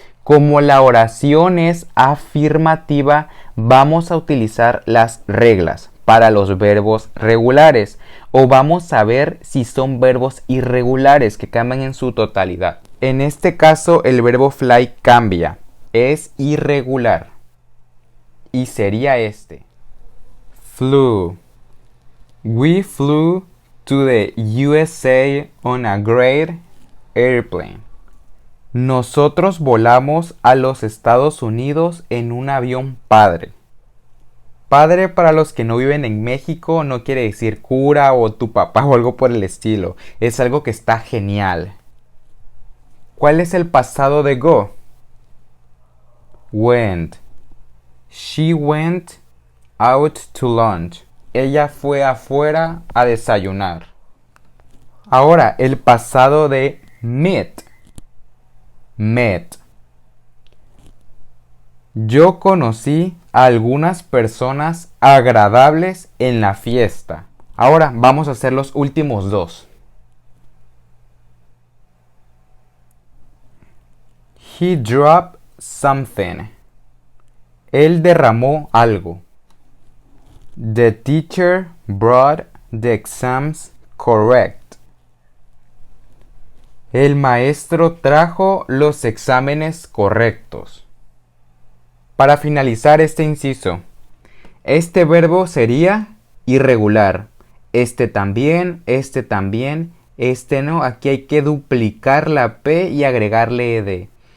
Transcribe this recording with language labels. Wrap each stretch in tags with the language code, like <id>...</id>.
<es>Como la oración es afirmativa, vamos a utilizar las reglas para los verbos regulares, o vamos a ver si son verbos irregulares que cambian en su totalidad. En este caso el verbo fly cambia, es irregular y sería este: flew.</es> <en>We flew to the USA on a great airplane.</en> <es>Nosotros volamos a los Estados Unidos en un avión padre. Padre, para los que no viven en México, no quiere decir cura o tu papá o algo por el estilo. Es algo que está genial. ¿Cuál es el pasado de go? Went.</es> <en>She went out to lunch.</en> <es>Ella fue afuera a desayunar. Ahora, el pasado de met. Met. Yo conocí a algunas personas agradables en la fiesta. Ahora vamos a hacer los últimos dos.</es> <en>He dropped something.</en> <es>Él derramó algo.</es> <en>The teacher brought the exams correct.</en> <es>El maestro trajo los exámenes correctos. Para finalizar este inciso, este verbo sería irregular. Este también, este no. Aquí hay que duplicar la P y agregarle ed.</es>